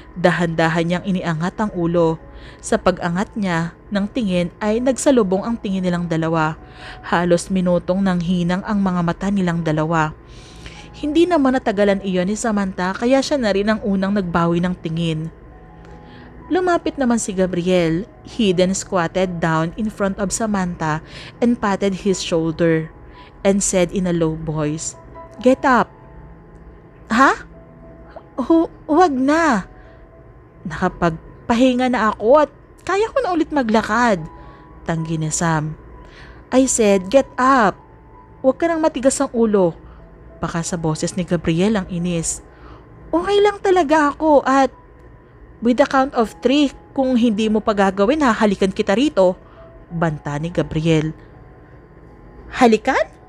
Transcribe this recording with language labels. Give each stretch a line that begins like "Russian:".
Filipino: Dahan-dahan niyang iniangat ang ulo. Sa pag-angat niya ng tingin ay nagsalubong ang tingin nilang dalawa. Halos minutong nang hinang ang mga mata nilang dalawa. Hindi naman natagalan iyon ni Samantha kaya siya na rin ang unang nagbawi ng tingin. Lumapit naman si Gabriel.
English: He then squatted down in front of Samantha and patted his shoulder and said in a low voice, "Get up."
Filipino: "Ha? Huwag na. Nakapagpahinga na ako at kaya ko na ulit maglakad," tanggi ni Sam.
English: "I said, get up.
Filipino: Huwag ka nang matigas ang ulo." Baka sa boses ni Gabriel ang inis. "Okay lang talaga ako at
English: with the count of 3,
Filipino: kung hindi mo pa gagawin, hahalikan kita rito," banta ni Gabriel. "Halikan?"